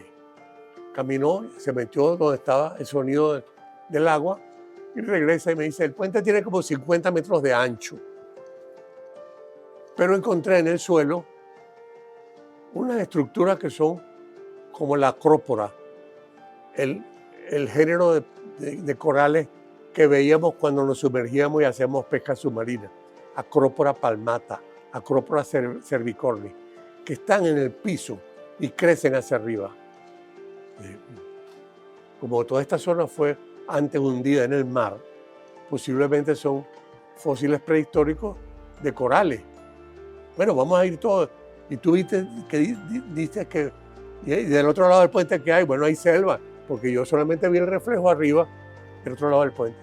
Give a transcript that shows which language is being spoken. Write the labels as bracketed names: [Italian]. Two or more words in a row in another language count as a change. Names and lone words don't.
[Spanish] Caminó, se metió donde estaba el sonido del agua y regresa y me dice, el puente tiene como 50 metros de ancho. Pero encontré en el suelo unas estructuras que son como la acrópora, el género de corales que veíamos cuando nos sumergíamos y hacíamos pesca submarina. Acrópora palmata, Acrópora cervicornis, que están en el piso y crecen hacia arriba. Como toda esta zona fue antes hundida en el mar, posiblemente son fósiles prehistóricos de corales. Bueno, vamos a ir todos. Y tú viste que dices que y del otro lado del puente que hay, bueno, hay selva, porque yo solamente vi el reflejo arriba del otro lado del puente.